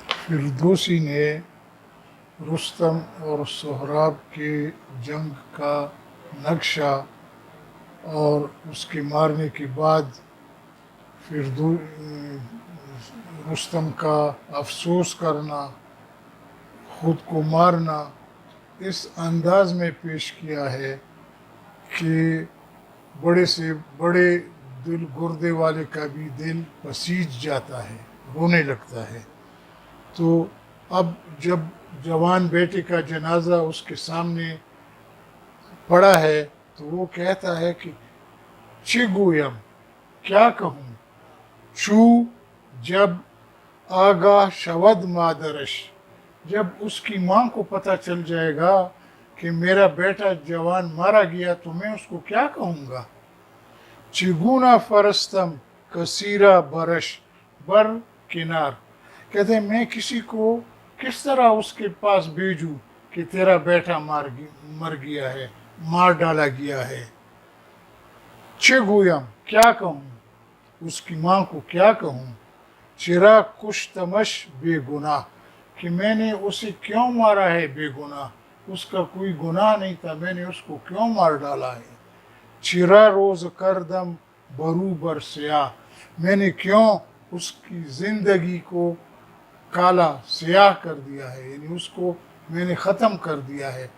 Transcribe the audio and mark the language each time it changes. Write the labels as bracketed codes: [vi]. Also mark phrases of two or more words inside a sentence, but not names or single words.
[ur] فردوسی نے رستم اور سہراب کے جنگ کا نقشہ اور اس کے مارنے کے بعد رستم کا افسوس کرنا، خود کو مارنا، اس انداز میں پیش کیا ہے کہ بڑے سے بڑے دل گردے والے کا بھی دل پسیج جاتا ہے، رونے لگتا ہے۔ [fa] تو اب جب جوان بیٹے کا جنازہ اس کے سامنے پڑا ہے تو وہ کہتا ہے کہ چه گویم، [ur] کیا کہوں، [fa] چو جب آگاہ شود مادرش، [ur] جب اس کی ماں کو پتہ چل جائے گا کہ میرا بیٹا جوان مارا گیا تو میں اس کو کیا کہوں گا۔ [fa] چگونا فرستم کثیرہ برش بر کنار، [ur] کہتے ہیں میں کسی کو کس طرح اس کے پاس بھیجوں کہ تیرا بیٹا مر گیا ہے، مار ڈالا گیا ہے۔ [fa] چه گویم، [ur] کیا کہوں، اس کی ماں کو کیا کہوں، [fa] چرا کشتمش بے گناہ، [ur] کہ میں نے اسے کیوں مارا ہے بے گناہ، اس کا کوئی گناہ نہیں تھا، میں نے اس کو کیوں مار ڈالا ہے۔ [fa] چرا روز کردم برو بر سیاہ، [ur] میں نے کیوں اس کی زندگی کو کالا سیاہ کر دیا ہے، یعنی اس کو میں نے ختم کر دیا ہے۔